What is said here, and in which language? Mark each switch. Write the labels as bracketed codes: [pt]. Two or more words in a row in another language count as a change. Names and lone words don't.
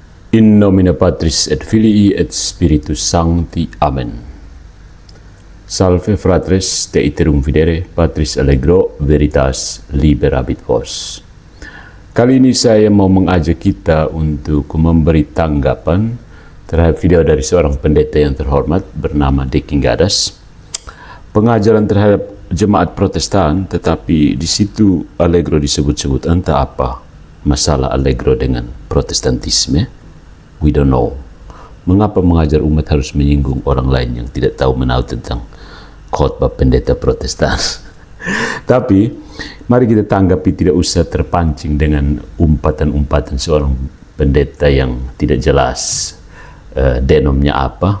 [la] In nomine Patris et Filii et Spiritus Sancti. Amen. Salve fratres, te iterum videre, Patris allegro, veritas liberabit vos. [id] Kali ini saya mau mengajak kita untuk memberi tanggapan terhadap video dari seorang pendeta yang terhormat bernama Deki Gadas. Pengajaran terhadap jemaat Protestan, tetapi di situ allegro disebut-sebut. Entah apa masalah allegro dengan Protestantisme. [en] We don't know. [id] Mengapa mengajar umat harus menyinggung orang lain yang tidak tahu menahu tentang khotbah pendeta Protestan? Tapi mari kita tanggapi, tidak usah terpancing dengan umpatan-umpatan seorang pendeta yang tidak jelas denomnya apa.